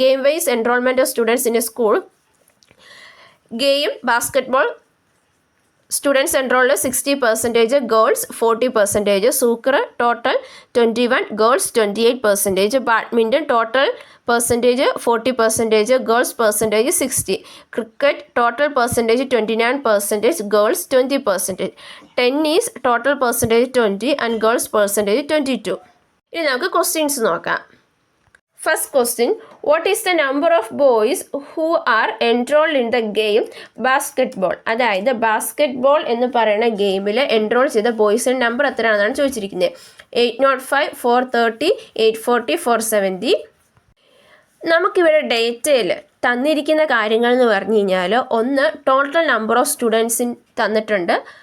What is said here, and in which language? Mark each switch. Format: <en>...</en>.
<en>Game wise enrolment of students in a school. Game basketball students enrolled 60%, girls 40%, soccer total 21, girls 28%, badminton total percentage 40%, girls percentage 60, cricket total percentage 29%, girls 20%, tennis total percentage 20 and girls percentage 22.</en> <ml>ഇനി നമുക്ക് questions നോക്കാം.</ml> <en>First question, what is the number of boys who are enrolled in the game basketball?</en> <ml>അതായത് basketball എന്ന് പറയുന്ന ഗെയിമിൽ enrol ചെയ്ത ബോയ്സിൻ്റെ number എത്രയാണെന്നാണ് ചോദിച്ചിരിക്കുന്നത്. 805, 430, 840, 470. നമുക്കിവിടെ ഡേറ്റയിൽ തന്നിരിക്കുന്ന കാര്യങ്ങൾ എന്ന് പറഞ്ഞു കഴിഞ്ഞാൽ ഒന്ന് ടോട്ടൽ നമ്പർ ഓഫ് സ്റ്റുഡൻസിന് തന്നിട്ടുണ്ട്.</ml>